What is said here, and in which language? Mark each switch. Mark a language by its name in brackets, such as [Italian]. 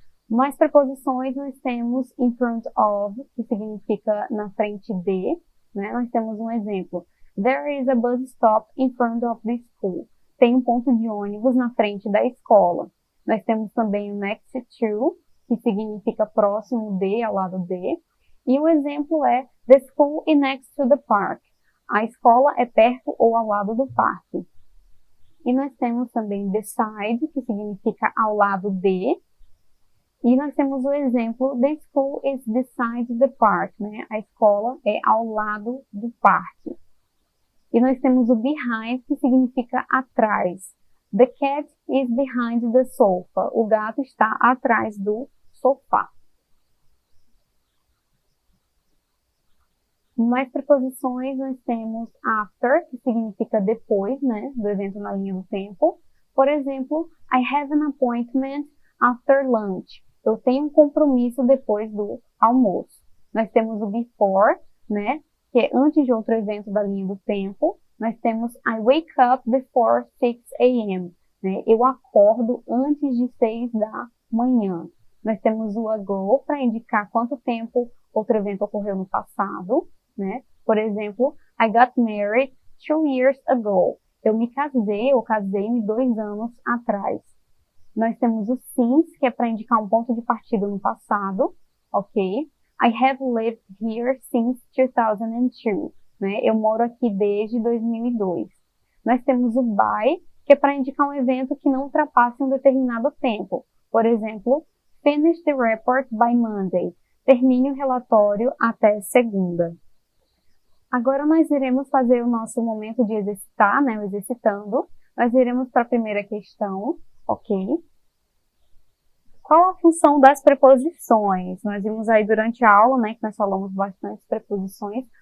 [Portuguese] Mais preposições nós temos in front of, que significa na frente de, né? Nós temos um exemplo: [English] There is a bus stop in front of the school. [Portuguese] Tem um ponto de ônibus na frente da escola. Nós temos também o next to, que significa próximo de, ao lado de. E o exemplo é: [English] The school is next to the park. [Portuguese] A escola é perto ou ao lado do parque. E nós temos também beside, que significa ao lado de. E nós temos o exemplo: [English] The school is beside the park, né? [Portuguese] A escola é ao lado do parque. E nós temos o behind, que significa atrás. [English] The cat is behind the sofa. [Portuguese] O gato está atrás do sofá. Mais preposições nós temos after, que significa depois, né? Do evento na linha do tempo. Por exemplo, [English] I have an appointment after lunch. [Portuguese] Eu tenho um compromisso depois do almoço. Nós temos o before, né? Que é antes de outro evento da linha do tempo. Nós temos [English] I wake up before 6 a.m. [Portuguese] Né? Eu acordo antes de 6 da manhã. Nós temos o ago para indicar quanto tempo outro evento ocorreu no passado, né? Por exemplo, [English] I got married 2 years ago. [Portuguese] Eu me casei ou casei-me 2 anos atrás. Nós temos o since, que é para indicar um ponto de partida no passado, ok? [English] I have lived here since 2002, né? [Portuguese] Eu moro aqui desde 2002. Nós temos o by, que é para indicar um evento que não ultrapasse um determinado tempo. Por exemplo, [English] finish the report by Monday. [Portuguese] Termine o relatório até segunda. Agora nós iremos fazer o nosso momento de exercitar, né? O exercitando. Nós iremos para a primeira questão, ok? Qual a função das preposições? Nós vimos aí durante a aula, né, que nós falamos bastante preposições.